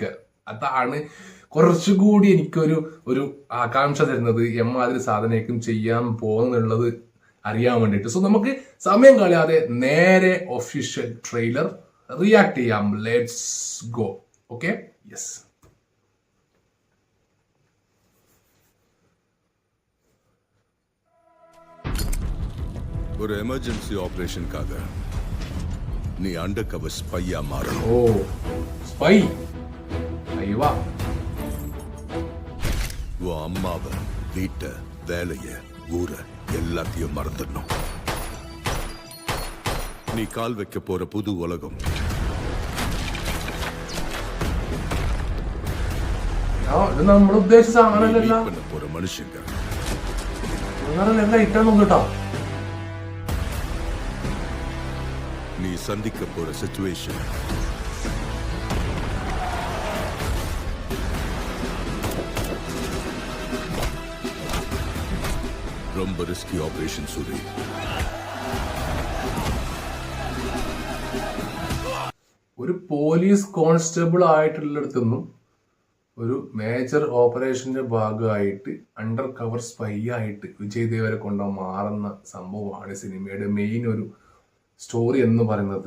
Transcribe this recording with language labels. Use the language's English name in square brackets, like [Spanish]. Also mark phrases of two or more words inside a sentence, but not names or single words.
[Malayalam] അതാണ് കുറച്ചുകൂടി എനിക്കൊരു ആകാംക്ഷ തരുന്നത്, എമ്മാതിരി സാധനയ്ക്കും ചെയ്യാൻ പോകുന്നുള്ളത് അറിയാൻ വേണ്ടിയിട്ട്. സോ നമുക്ക് സമയം കളയാതെ നേരെ [English] official trailer react [Malayalam] ചെയ്യാം. [English] Let's go. Okay, yes. [Tamil] ஒரு [English] emergency operation [Tamil] நீ [English] under cover spy [Tamil] மாறணும். ஓ, ஸ்பை. ஐயோ, உன் அம்மாவை, வீட்டை, வேலைய, ஊரை எல்லாத்தையும் மறந்துடணும். நீ கால் வைக்க போற புது உலகம் [Malayalam] നമ്മൾ ഉദ്ദേശിച്ച സാധനമല്ല. [Tamil] பண்ண போற மனுஷங்க [Malayalam] കേട്ടോ. [Tamil] நீ சந்திக்க போற சிச்சுவேஷன் ரொம்ப [English] risky operation [Tamil] சூரி. [Malayalam] ഒരു പോലീസ് കോൺസ്റ്റബിൾ ആയിട്ടുള്ളിടത്തുനിന്നും ഒരു മേജർ ഓപ്പറേഷന്റെ ഭാഗമായിട്ട് [English] under cover spy [Malayalam] ആയിട്ട് വിജയ് ദേവരകൊണ്ട മാറുന്ന സംഭവമാണ് സിനിമയുടെ മെയിൻ ഒരു സ്റ്റോറി എന്ന് പറയുന്നത്.